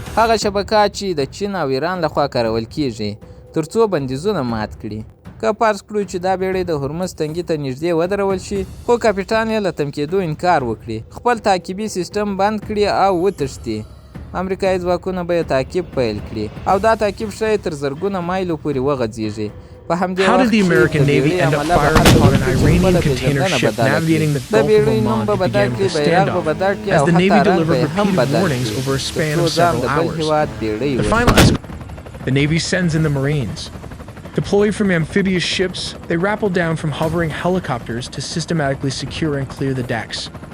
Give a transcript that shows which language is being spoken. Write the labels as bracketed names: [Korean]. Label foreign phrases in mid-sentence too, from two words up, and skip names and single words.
[Pashto] هغه شبکه چې د چین او ایران لخوا کارول کیږي تر څو بندیزونه مات کړي. که فرض کړو چې دا بېړۍ د هرمز تنګي ته نږدې ودرول شي خو کاپیټان یې له تم کېدو انکار وکړي، خپل تعقیبي سیستم بند کړي او وتښتي، امریکایي ځواکونه به یې تعقیب پیل کړي او دا تعقیب ښایي تر زرګونه مایلو پورې وغځېږي. [English] How did the American Navy end up firing upon an Iranian container ship navigating the Gulf of Oman to begin the standoff, as the Navy delivered repeated warnings over a span of several hours? The Navy sends in the Marines. Deployed from amphibious ships, they rappel down from hovering helicopters to systematically secure and clear the decks.